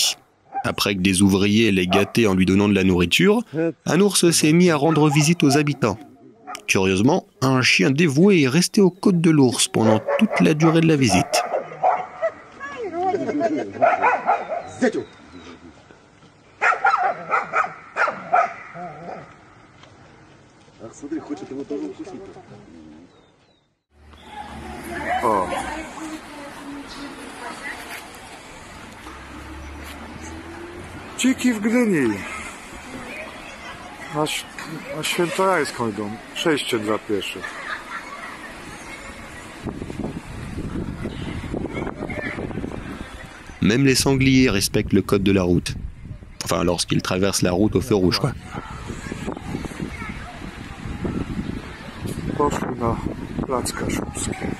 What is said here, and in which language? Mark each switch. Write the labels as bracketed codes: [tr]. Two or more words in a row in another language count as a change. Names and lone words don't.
[fr] Après que des ouvriers l'aient gâté en lui donnant de la nourriture, un ours s'est mis à rendre visite aux habitants. Curieusement, un chien dévoué est resté aux côtes de l'ours pendant toute la durée de la visite. O. [pl] Dziki w Gdyni. Na Świętojańską idą. Przejście dla pieszych. [fr] Même les sangliers respectent le code de la route. Enfin, lorsqu'ils traversent la route au feu rouge, quoi. [pl] Poszli na plac Kaszubski.